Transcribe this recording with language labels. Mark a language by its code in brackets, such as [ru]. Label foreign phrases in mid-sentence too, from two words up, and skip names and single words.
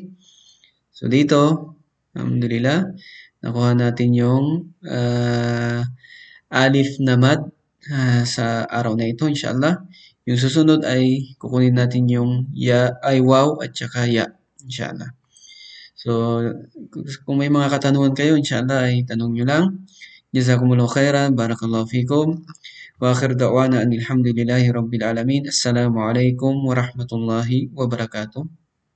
[tl] So, dito, alhamdulillah, nakuha natin yung alif na mad sa araw na ito, inshallah. Yung susunod ay kukunin natin yung ya, ay wow at saka ya, inshallah. So, kung may mga katanungan kayo, inshallah ay tanong nyo lang. [ar] جزاكم الله خيرا، بارك الله فيكم. وآخر دعوانا أن الحمد لله رب العالمين. السلام عليكم ورحمة الله وبركاته.